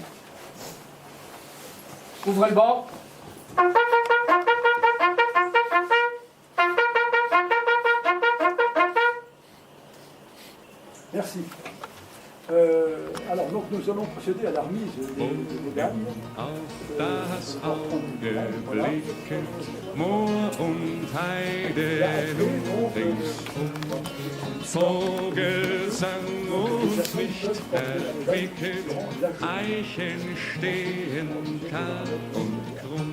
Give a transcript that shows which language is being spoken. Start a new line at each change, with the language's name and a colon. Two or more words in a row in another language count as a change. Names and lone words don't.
French: Ouvrez le banc. Merci. Alors, donc, nous allons procéder à la remise des médailles.
German: Auf das Auge blicken, Moor und Heide und ringsum. Vogelsang uns nicht erquicket, Eichen stehen kahl und krumm.